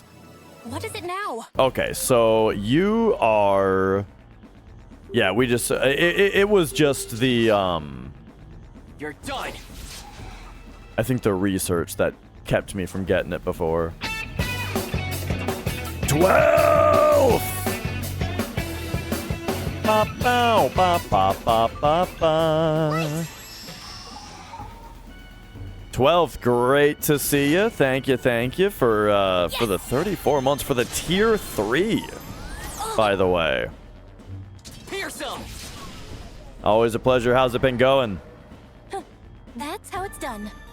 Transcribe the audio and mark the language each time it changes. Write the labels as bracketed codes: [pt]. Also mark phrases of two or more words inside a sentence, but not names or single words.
[en] What is it now? Okay, so you are... Yeah, we just... It was just the... You're done. I think the research that kept me from getting it before. 12! Ba bow ba ba ba ba ba. 12th, great to see you. Thank you for the 34 months for the tier 3. By the way. Pierce him. Always a pleasure. How's it been going? That's how it's done.